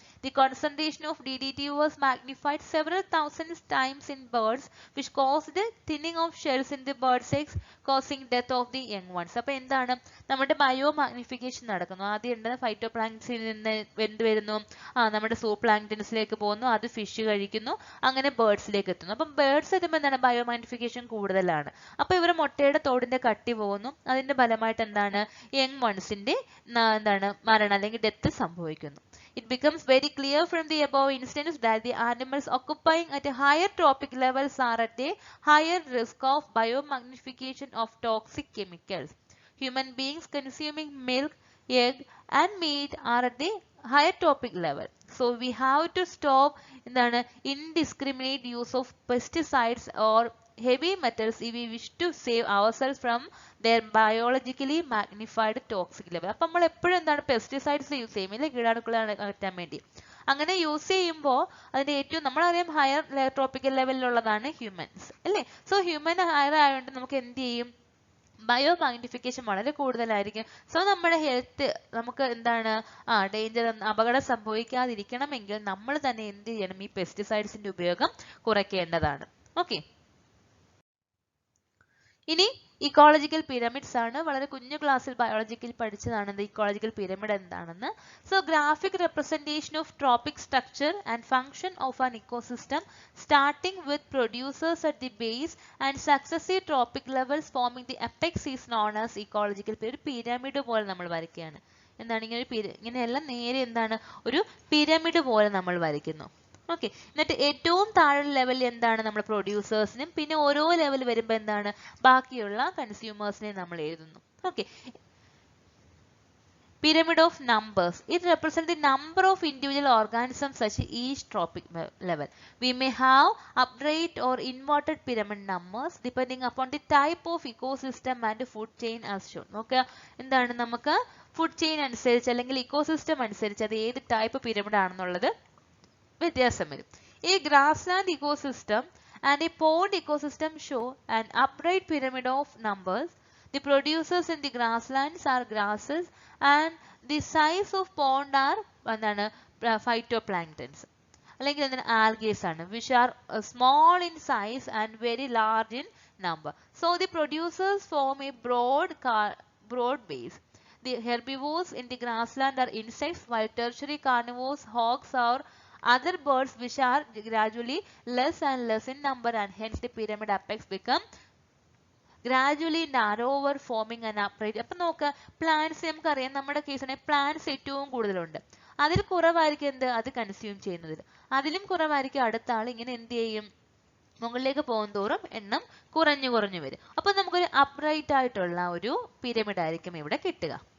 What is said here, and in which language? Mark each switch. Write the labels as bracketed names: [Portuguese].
[English] The concentration of DDT was magnified several thousand times in birds, which caused the thinning of shells in the bird's eggs, causing death of the young ones. [Malayalam] അപ്പോൾ എന്താണ് നമ്മുടെ bio magnification നടക്കുന്നു. ആദ്യം ഉണ്ട് phyto പ്ലാങ്ക്ടൻസിൽ നിന്ന് എന്ത് വരുന്നു, നമ്മുടെ സൂ പ്ലാങ്ക്ടൻസിലേക്ക് പോകുന്നു, അത് ഫിഷ് കഴിക്കുന്നു, അങ്ങനെ ബേർഡ്സിലേക്ക് എത്തുന്നു. അപ്പം ബേർഡ്സ് എത്തുമ്പോൾ എന്താണ് ബയോ മാഗ്നിഫിക്കേഷൻ കൂടുതലാണ്. അപ്പോൾ ഇവർ മുട്ടയുടെ തോടിന്റെ കട്ടി പോകുന്നു, അതിന്റെ ഫലമായിട്ട് എന്താണ് യങ് വൺസിന്റെ എന്താണ് മരണം അല്ലെങ്കിൽ ഡെത്ത് സംഭവിക്കുന്നു. [English] It becomes very clear from the above instance that the animals occupying at a higher trophic levels are at a higher risk of biomagnification of toxic chemicals. Human beings consuming milk, egg and meat are at the higher trophic level. So we have to stop indiscriminate use of pesticides or heavy metals if we wish to save ourselves from their biologically magnified toxic level. [Malayalam] അപ്പോൾ നമ്മൾ എപ്പോഴും എന്താണ് pesticides use ചെയ്യും ഇല്ലേ, കീടാണുക്കളെ അകറ്റാൻ വേണ്ടി. അങ്ങനെ use ചെയ്യുമ്പോൾ അതിന്റെ ഏറ്റവും നമ്മളറിയാം ഹയർ ട്രോപ്പിക്കൽ ലെവലിലുള്ളതാണ് ഹ്യൂമൻസ് അല്ലേ. സോ ഹ്യൂമൻ ഹയർ ആയതുകൊണ്ട് നമുക്ക് എന്ത് ചെയ്യും, ബയോ മാഗ്നിഫിക്കേഷൻ വളരെ കൂടുതലായിരിക്കും. സോ നമ്മുടെ ഹെൽത്ത് നമുക്ക് എന്താണ് ഡേഞ്ചർ അപകടം സംഭവിക്കാതിരിക്കണമെങ്കിൽ നമ്മൾ തന്നെ എന്ത് ചെയ്യണം, ഈ പെസ്റ്റിസൈഡ്സിന്റെ ഉപയോഗം കുറയ്ക്കേണ്ടതാണ്. ഓക്കെ, ഇനി ഇക്കോളജിക്കൽ പിരമിഡ്സ് ആണ്. വളരെ കുഞ്ഞു ക്ലാസ്സിൽ ബയോളജിക്കൽ പഠിച്ചതാണ് ഇക്കോളജിക്കൽ പിരമിഡ് എന്താണെന്ന്. [English] So graphic representation of trophic structure and function of an ecosystem starting with producers at the base and successive trophic levels forming the apex is known as ecological pyramid. [Malayalam] ഒരു pyramid പോലെ നമ്മൾ വരയ്ക്കുകയാണ്. എന്താണ് ഇങ്ങനെയെല്ലാം നേരെ എന്താണ് ഒരു പിരമിഡ് പോലെ നമ്മൾ വരയ്ക്കുന്നു. ഓക്കെ, എന്നിട്ട് ഏറ്റവും താഴെ ലെവലിൽ എന്താണ് നമ്മൾ പ്രൊഡ്യൂസേഴ്സിനും പിന്നെ ഓരോ ലെവൽ വരുമ്പോൾ എന്താണ് ബാക്കിയുള്ള കൺസ്യൂമേഴ്സിനെയും നമ്മൾ എഴുതുന്നു. [English] Okay, pyramid of numbers. It represents the number of individual organisms at each trophic level. We may have upright or inverted pyramid numbers depending upon the type of ecosystem and food chain as shown. [Malayalam] Okay, എന്താണ് നമുക്ക് food chain അനുസരിച്ച് അല്ലെങ്കിൽ ecosystem അനുസരിച്ച് അത് ഏത് type pyramid ആണെന്നുള്ളത് വ്യത്യാസം വരും. [English] A grassland ecosystem and a pond ecosystem show an upright pyramid of numbers. The producers in the grasslands are grasses and the size of pond are phytoplanktons. [Malayalam] അല്ലെങ്കിൽ എന്താണ് [English] algae ആണ്, which are small in size and very large in number. So the producers form a broad base. The herbivores in the grassland are insects, while tertiary carnivores, hogs or other birds which are gradually less and less in number, and hence the pyramid apex become gradually narrower forming an upright. [Malayalam] അപ്പോൾ നോക്കുക, plants നമുക്കറിയാം, നമ്മുടെ കേസിനെ plants ഏറ്റവും കൂടുതലുണ്ട്, അതിൽ കുറവായിരിക്കും എന്ത് അത് കൺസ്യൂം ചെയ്യുന്നതിൽ, അതിലും കുറവായിരിക്കും അടുത്ത ആൾ. ഇങ്ങനെ എന്ത് ചെയ്യും, മുകളിലേക്ക് പോകുന്തോറും എണ്ണം കുറഞ്ഞു വരും. അപ്പോൾ നമുക്കൊരു അപ്രൈറ്റ് ആയിട്ടുള്ള ഒരു പിരമിഡ് ആയിരിക്കും ഇവിടെ കിട്ടുക.